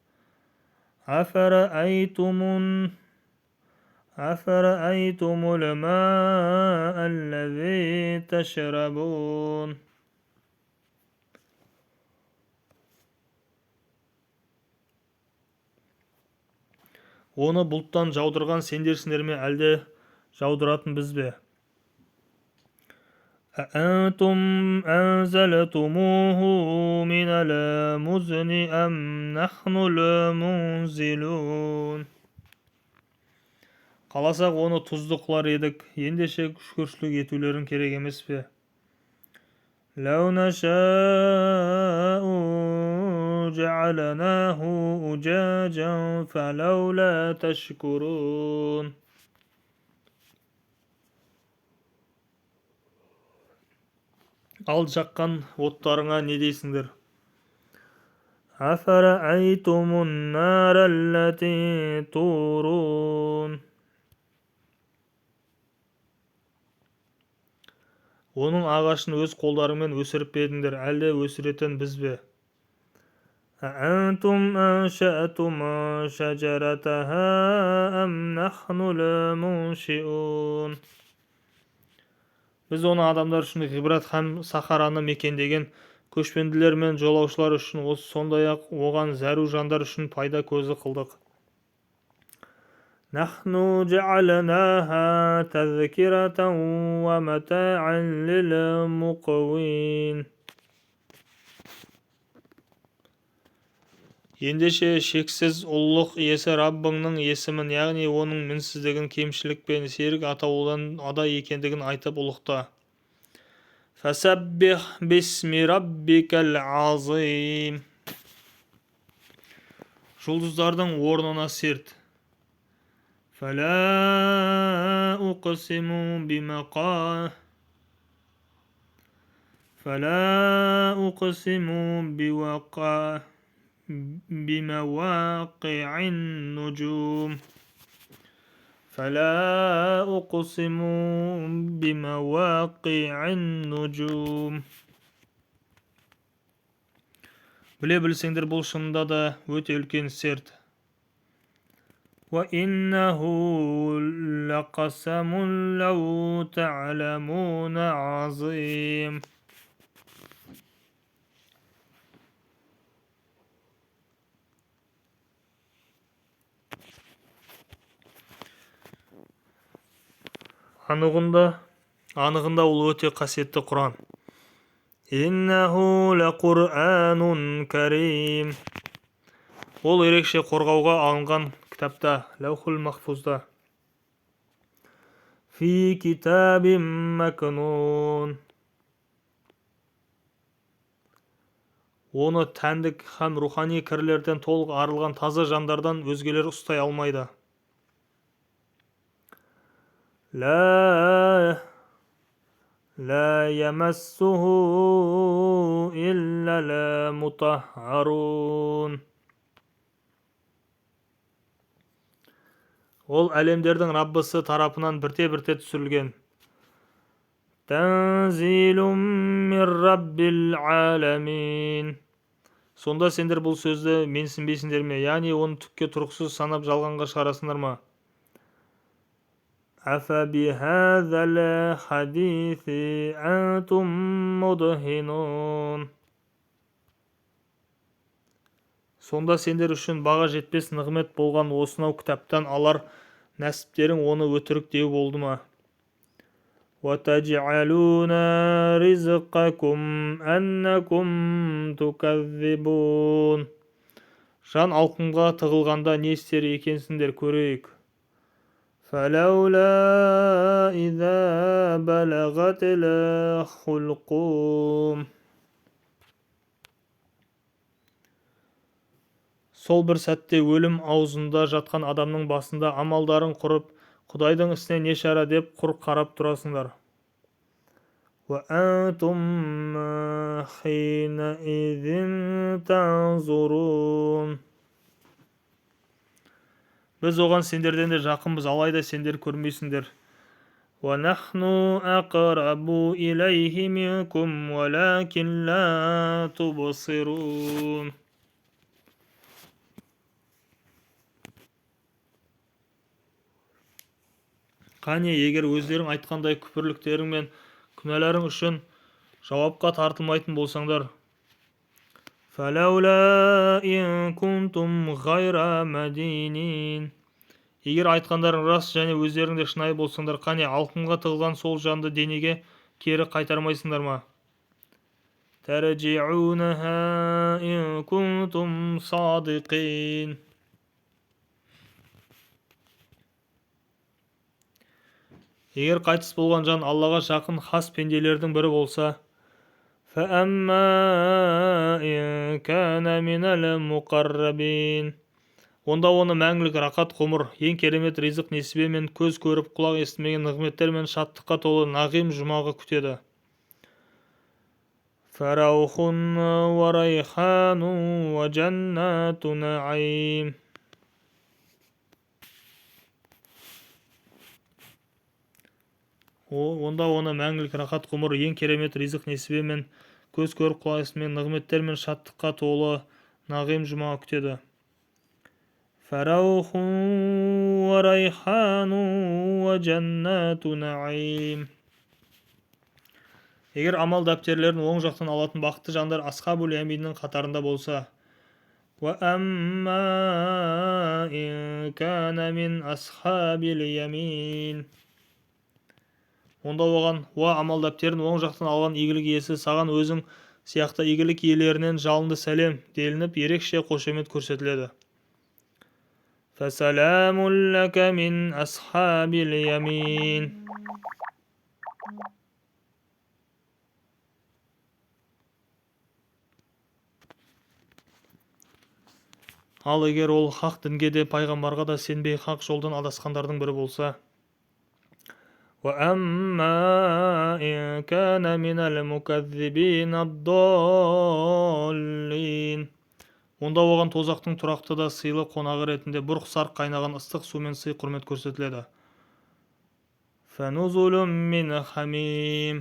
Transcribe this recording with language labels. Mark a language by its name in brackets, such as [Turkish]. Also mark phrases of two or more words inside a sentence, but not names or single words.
[Arabic] أفرأيتم الماء الذي تشربون. [Kazakh] Оны бұлттан жаудырған сендерсіңдер ме, әлде жаудыратын біз бе? [Arabic] أأنتم أنزلتموه من المزن أم نحن المنزلون. [Kazakh] Қаласақ оны тұзды қылар едік, ендеше шүкіршілік етулерің керек емес пе? [Arabic] لو نشاء جعلناه أجاجا فلولا تشكرون. [Kazakh] Ал жаққан оттарыңа не дейсіңдер? [Arabic] أفرأيتم النار التي تورون. [Kazakh] Оның ағашын өз қолдарыңмен өсіріп едіңдер, әлде өсіретін біз бе? [Arabic] أأنتم أنشأتم شجرتها أم نحن المنشئون. [Kazakh] Біз оны адамдар үшін ғибрат һәм сахараны мекендеген көшпенділер мен жолаушылар үшін, сондай-ақ оған зәру жандар үшін пайда көзі қылдық. [Arabic] نحن جعلناها تذكرة ومتاعا للمقوين. [Kazakh] Ендеше шексіз ұлылық иесі Раббыңның есімін, яғни оның мінсіздігін, кемшілік пен серік атаулыдан ада екендігін айтып ұлықта. [Arabic] فسبح باسم ربك العظيم. [Kazakh] Жұлдыздардың орнына серт. [Arabic] فلا أقسم بمواقع النجوم. فلا أقسم بمواقع النجوم. [Kazakh] Біле білсеңдер, бұл шынында да өте үлкен серт. [Arabic] وَإِنَّهُ لَقَسَمٌ لَوْ تَعْلَمُونَ عَظِيمٌ. [Kazakh] Анығында ол өте қасиетті Құран. [Arabic] إنه لقرآن كريم. [Kazakh] Ол ерекше қорғауға алынған кітапта, [Arabic] اللوح المحفوظ. في كتاب مكنون. [Kazakh] Оны тәндік һәм рухани кірлерден толық арылған таза жандардан өзгелер ұстай алмайды. [Arabic] لا يمسه إلا المطهرون. [Kazakh] Ол әлемдердің Раббысы тарапынан бірте-бірте түсірілген. [Arabic] تنزيل من رب العالمين. [Kazakh] Сонда сендер бұл сөзді менсінбейсіңдер ме? Яғни оны түкке тұрғысыз санап жалғанға шығарасыңдар ма? [Arabic] أفبهذا الحديث أنتم مدهنون. [Kazakh] Сонда сендер үшін баға жетпес нығмет болған осынау кітаптан алар нәсіптерің оны өтірік деу болды ма? [Arabic] وَتَجْعَلُونَ رِزْقَكُمْ أَنَّكُمْ تُكَذِّبُونَ. [Kazakh] Жан алқымға тығылғанда не істер екенсіңдер, көрейік. [Arabic] فَلَوْلَا إِذَا بَلَغَتِ الْحُلْقُومَ. [Kazakh] Сол бір сәтте өлім аузында жатқан адамның басында амалдарын құрып, Құдайдың ісіне не шара деп құр қарап тұрасыңдар. [Arabic] وأنتم حينئذ تنظرون. [Kazakh] Біз оған сендерден де жақынбыз, алайда сендер көрмейсіңдер. [Arabic] وَنَحْنُ أَقْرَبُ إِلَيْهِ مِنْكُمْ وَلَكِنْ لَا تُبْصِرُونَ. [Kazakh] Қане, егер өздерің айтқандай күпірліктерің мен күнәларың үшін жауапқа тартылмайтын болсаңдар, [Arabic] فَلَوْلَا إِن كُنْتُمْ غَيْرَ مَدِينِينَ. [Kazakh] Егер айтқандарың рас және өздеріңде шынайы болсаңдар, қане, алтынға тығылған сол жанды денеге кері қайтармайсыңдар ма? [Arabic] تَرْجِعُونَهَا إِن كُنْتُمْ صَادِقِينَ. [Kazakh] Егер қайтыс болған жан Аллаға жақын хас пенделердің бірі болса, [Arabic] فَأَمَّا إِن كَانَ مِنَ الْمُقَرَّبِينَ. [Kazakh] Онда оны мәңгілік рақат ғұмыр, ең керемет ризық несібе мен көз көріп құлақ естімеген нығметтер мен шаттыққа толы нағим жұмағы күтеді. [Arabic] فَرَوْحٌ وَرَيْحَانٌ وَجَنَّاتُ نَعِيمٍ. [Kazakh] Онда оны мәңгілік рақат ғұмыр, ең керемет ризық несібе мен көз көріп құлақ естімеген нығметтер мен шаттыққа толы нағим жұмағы күтеді. [Arabic] فَرَوْحٌ وَرَيْحَانٌ وَجَنَّاتُ نَعِيمٍ. [Kazakh] Егер амал дәптерлерін оң жақтан алатын бақытты жандар [Arabic] أصحاب اليمين [Kazakh] қатарында болса, [Arabic] وَأَمَّا إِن كَانَ مِنْ أَصْحَابِ الْيَمِينِ. [Kazakh] Онда оған, амал дәптерін оң жақтан алған игілік иесі, саған өзің сияқты игілік иелерінен жалынды сәлем делініп, ерекше қошемет көрсетіледі. [Arabic] فَسَلَامٌ لَكَ مِنْ أَصْحَابِ الْيَمِينِ. [Kazakh] Ал егер ол хақ дінге де пайғамбарға да сенбей хақ жолдан адасқандардың бірі болса, [Arabic] وَأَمَّا إِن كَانَ مِنَ الْمُكَذِّبِينَ الضَّالِّينَ. [Kazakh] Онда оған тозақтың тұрақты да сыйлы қонағы ретінде бұрқ-сарқ қайнаған ыстық сумен сый құрмет көрсетіледі. [Arabic] فَنُزُلٌ مِّنْ حَمِيمٍ.